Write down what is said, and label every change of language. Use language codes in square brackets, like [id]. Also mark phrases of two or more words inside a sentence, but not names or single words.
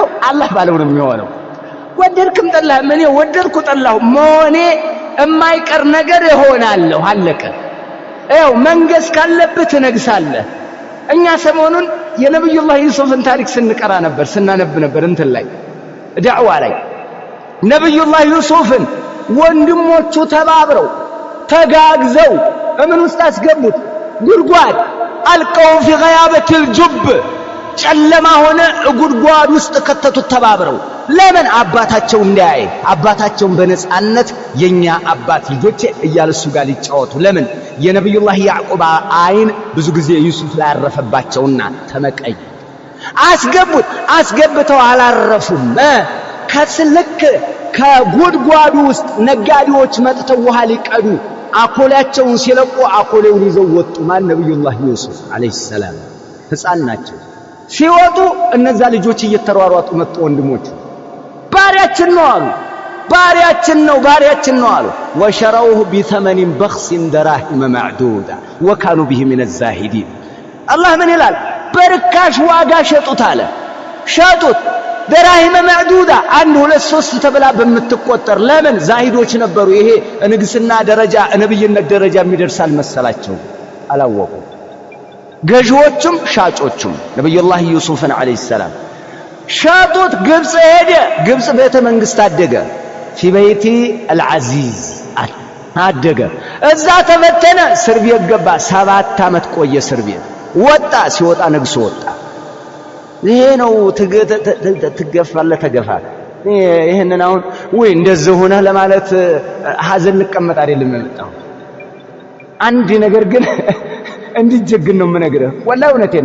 [am] አላህ ባለው ነው የሚሆነው። ወደድክም ጠላህ ምን ወደድኩ ጠላሁ መሆኔ የማይቀር ነገር ይሆናለሁ። አለቀ። ይኸው መንገስ ካለብህ ትነግሳለህ። እኛ ሰሞኑን የነብዩላህ ዩሱፍን ታሪክ ስናነብ ነበር እንትን ላይ ዳዕዋ ላይ ነብዩላህ ዩሱፍን ወንድሞቹ ተባብረው ተጋግዘው ምን ውስጥ አስገቡት? ጉድጓድ አልቀው [ar] في غيابة الجب [am] ጨለማ ሆነ ጉድጓድ ውስጥ ከተቱት ተባብረው። ለምን አባታቸው እንዳያይ አባታቸውን በነጻነት የኛ አባት ልጆቼ እያለሱ ጋር ሊጫወቱ ለምን የነብዩላህ ያዕቆብ አይን ብዙ ጊዜ ዩሱፍ ላይ አረፈባቸውና ተመቀይ አስገብተው አላረፉም ከስልክ ከጉድጓዱ ውስጥ ነጋዴዎች መጥተው ውሃ ሊቀዱ አኮላቸውን ሲለቁ አኮሌውን ይዘው ወጡ ማን ነብዩላህ ዩሱፍ [ar] عليه السلام [am] ህፃን ናቸው ሲወጡ እነዛ ልጆች እየተሯሯጡ መጡ ወንድሞች ባሪያችን ነው አሉ [ar] وشروه بثمن [am] በخس [ar] دراهم معدوده وكانوا به من الزاهدين الله [am] ምን ይላል በርካሽ ዋጋ ሸጡት አለ ሸጡት [ar] دراهم معدوده [am] 1 2 3 ተብላ በመትቆጠር ለምን ዛሂዶች ነበሩ ይሄ ንግስና ደረጃ ነብይነት ደረጃ የሚደርሳል መሰላቸው አላወቁ ገዢዎችም ሻጮችም ነብዩላህ ዩሱፍን [ar] عليه السلام [am] ሻጡት ግብጽ ሄደ ግብጽ ቤተ መንግስት አደገ [ar] في بيت العزيز [am] አደገ እዛ ተበተነ እስር ቤት ገባ 7 አመት ቆየ እስር ቤት ወጣ ሲወጣ ነግሶ ወጣ ይሄ ነው ትገፋለህ ተገፋ ይሄንን አሁን ወይ እንደዚህ ሆነ ለማለት ሐዘን ልቀመጥ አይደለም የመጣው አንድ ነገር ግን እንዲጀግን ነው የምነግርህ ወላሂ እውነቴን